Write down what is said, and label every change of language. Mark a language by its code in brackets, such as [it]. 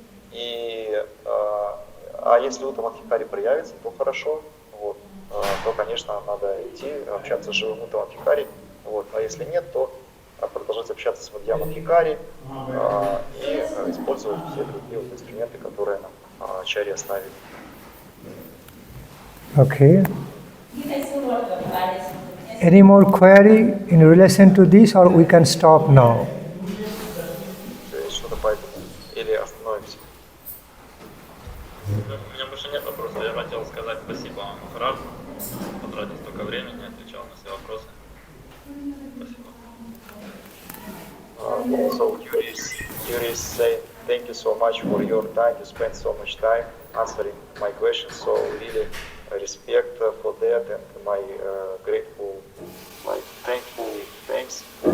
[ru] И, если уттама адхикари проявится, то хорошо, вот, то, конечно, надо идти, общаться с живым уттама адхикари, вот, а если нет, то продолжать общаться с madhyama адхикари и использовать все другие вот инструменты, которые нам ачарьи оставили. [en] Okay. Any more query in relation to this, or we can stop now? [ru] Что-то поэтому или остановимся? У меня больше нет вопросов. Я хотел сказать спасибо вам, Махарадж. Потратил столько времени, отвечал на все вопросы. Спасибо. [en] So Yuri is saying thank you so much for your time. You spent so much time answering my questions. So really respect for that, and my grateful, like thankful thanks.